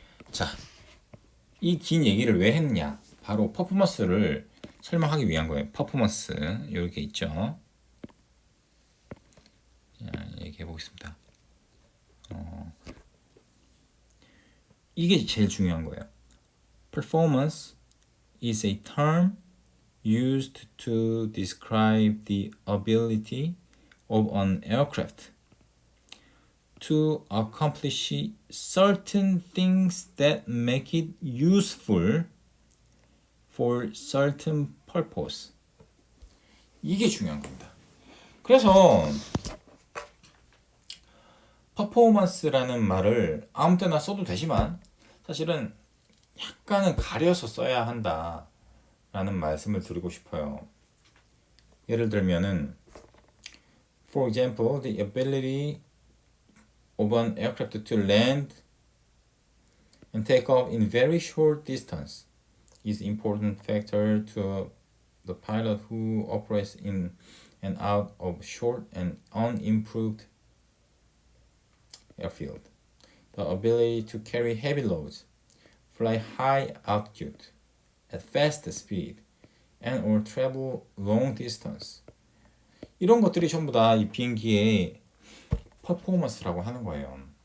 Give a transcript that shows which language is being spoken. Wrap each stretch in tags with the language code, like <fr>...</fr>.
<ko>자, 이 긴 얘기를 왜 했냐? 바로 퍼포먼스를 설명하기 위한 거예요. 퍼포먼스 이렇게 있죠. 자, 얘기해 보겠습니다. 이게 제일 중요한 거예요.</ko> <en>Performance is a term used to describe the ability of an aircraft to accomplish certain things that make it useful for certain purpose.</en> <ko>이게 중요한 겁니다. 그래서 퍼포먼스라는 말을 아무 때나 써도 되지만 사실은 약간은 가려서 써야 한다라는 말씀을 드리고 싶어요. 예를 들면은</ko> <en>For example, the ability of an aircraft to land and take off in very short distance is an important factor to the pilot who operates in and out of short and unimproved airfield. The ability to carry heavy loads, fly high altitude at fast speed, and or travel long distance.</en> <ko>이런 것들이 전부 다 이 비행기의 퍼포먼스라고 하는 거예요.</ko>